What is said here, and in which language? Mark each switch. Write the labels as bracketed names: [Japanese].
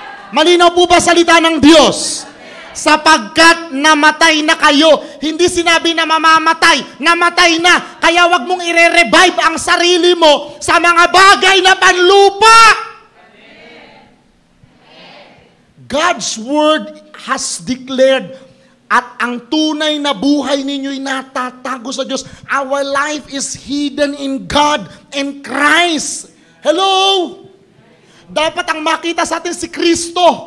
[Filipino] Malinaw po ba salita ng Diyos? Sapagkat namatay na kayo, hindi sinabi na mamamatay, namatay na. Kaya wag mong ire-revive ang sarili mo sa mga bagay na panlupa. [English] God's Word has declared [Filipino] at ang tunay na buhay ninyo'y natatago sa Diyos. [English] Our life is hidden in God and Christ. Hello? [Filipino] Dapat ang makita sa atin si Kristo.